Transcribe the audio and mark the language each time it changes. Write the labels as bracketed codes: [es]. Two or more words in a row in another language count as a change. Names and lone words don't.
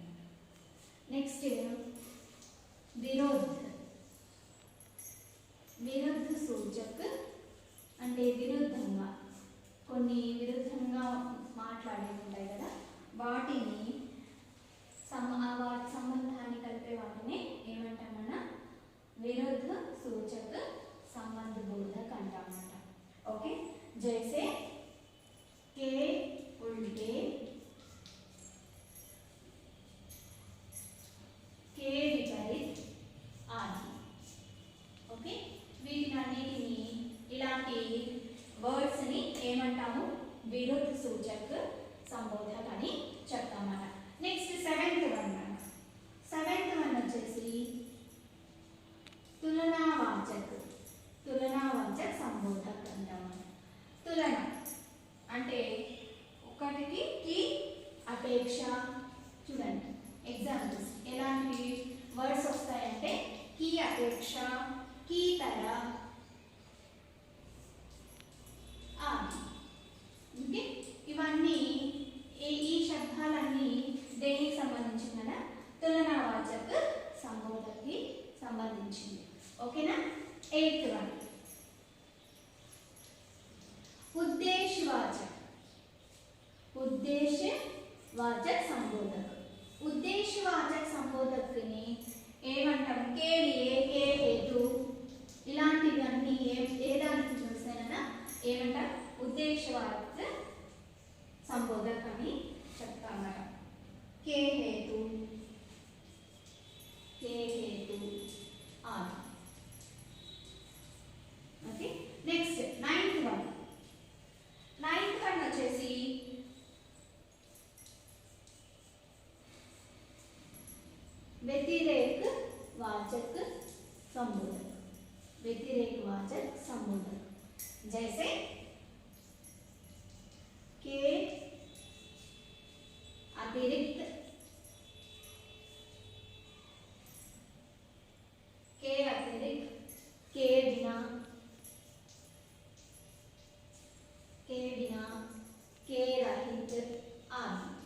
[te] నెక్స్ట్ విరోధ, విరుద్ధ సూచక అంటే విరుద్ధంగా, కొన్ని విరుద్ధంగా మాట్లాడే ఉంటాయి కదా, వాటిని వాటి సంబంధాన్ని కలిపే వాటిని ఏమంటామన్న విరుద్ధ సూచక సంబంధ బోధక అంటామన్నమాట. ఓకే, [hi] జైసే के उल्टे, के विपरीत आदि. [te] ఓకే, వీటినన్నిటిని ఇలాంటి వర్డ్స్ ని ఏమంటాము, విరుద్ధ సూచక సంబోధక అని చెప్తామన్నమాట. నెక్స్ట్ సెవెంత్ వన్, సెవెంత్ వన్ వచ్చేసి తులనావాచక, తులనావాచక సంబోధక అంటాము. తులన అంటే ఒకటికి కి అపేక్ష. చూడండి ఎగ్జాంపుల్స్ ఎలాంటి వర్డ్స్ వస్తాయంటే [hi] की अपेक्षा, की तरह आदि. [te] ఓకే, ఇవన్నీ ఈ శబ్దాలన్నీ దేనికి సంబంధించిన తులనావాచక సంబోధనకి సంబంధించింది. ఓకేనా. ఎయిత్ వన్ [hi] उद्देश्यवाचक, उद्देश्यवाचक संबोधक. उद्देश्यवाचक संबोधक [te] ని ఏమంటాం, [hi] के लिये, के हेतु, [te] ఇలాంటివన్నీ ఏ దానికి చూసానన్నా ఏమంటాం, ఉద్దేశ్యవాచక సంబోధక అని చెప్తామన్నమాట. [hi] के हेतु, के हेतु आदि. [te] ఓకే, నెక్స్ట్ నైన్త్ వన్, నైన్త్ వన్ వచ్చేసి [hi] व्यतिरेक वाचक संबोधक. व्यतिरेक वाचक संबोधक जैसे के अतिरिक्त, के अतिरिक्त, के बिना, के बिना, के रहित आदि.